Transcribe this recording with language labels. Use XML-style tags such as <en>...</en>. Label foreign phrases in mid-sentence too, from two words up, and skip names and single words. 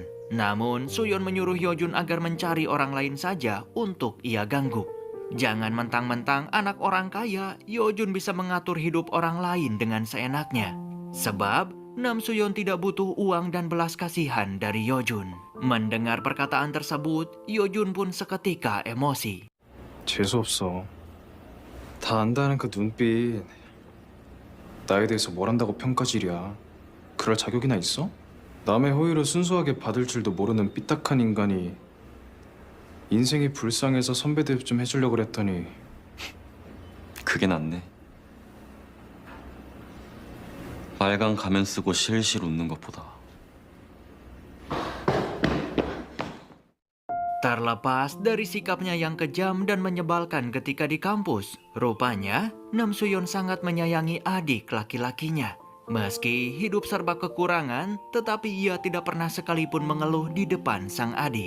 <id>Namun, Suyon menyuruh Yojun agar mencari orang lain saja untuk ia ganggu. Jangan mentang-mentang anak orang kaya, Yojun bisa mengatur hidup orang lain dengan seenaknya. Sebab, Nam Suyon tidak butuh uang dan belas kasihan dari Yojun. Mendengar perkataan tersebut, Yojun pun seketika emosi.</id> <ko>재수없어. 다 안다는 그 눈빛. 나에 대해서 뭘 안다고 평가질이야. 그럴 자격이나 있어? 남의 호의를 순수하게 받을 줄도 모르는 삐딱한 인간이 인생이 불쌍해서 선배 대접 좀 해주려고 그랬더니 그게 낫네. 빨간 가면 쓰고 실실 웃는 것보다.</ko> <id>Terlepas dari sikapnya yang kejam dan menyebalkan ketika di kampus, rupanya Nam Suyon sangat menyayangi adik laki-lakinya. Meski hidup serba kekurangan, tetapi ia tidak pernah sekalipun mengeluh di depan sang adik.</id>